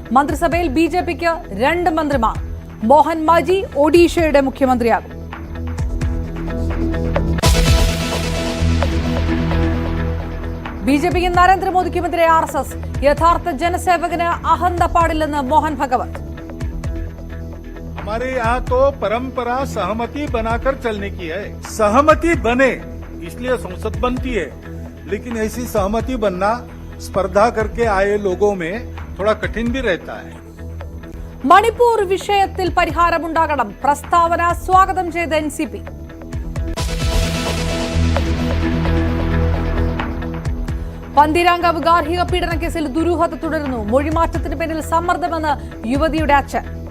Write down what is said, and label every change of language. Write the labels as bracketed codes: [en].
[ml] മന്ത്രിസഭയിൽ BJP-ക്ക് 2 മന്ത്രിമാർ. മോഹൻ മാജി ഒഡീഷയുടെ മുഖ്യമന്ത്രിയാകും. BJP-ക്ക് നരേന്ദ്രമോദിക്കുമെതിരെ RSS. യഥാർത്ഥ ജനസേവകന് അഹന്ത പാടില്ലെന്ന് മോഹൻ ഭഗവത്. [hi] हमारे यहाँ तो परंपरा सहमति बनाकर चलने की है. सहमति बने इसलिए संसद बनती है, लेकिन ऐसी सहमति बनना स्पर्धा करके आए लोगों में थोड़ा कठिन भी रहता है. [ml] മണിപ്പൂർ വിഷയത്തിൽ പരിഹാരമുണ്ടാകണം. പ്രസ്താവന സ്വാഗതം ചെയ്ത NCP. പന്തീരാങ്കാവ് ഗാർഹിക പീഡന കേസിൽ ദുരൂഹത തുടരുന്നു. മൊഴിമാറ്റത്തിന് പിന്നിൽ സമ്മർദ്ദമെന്ന് യുവതിയുടെ അച്ഛൻ.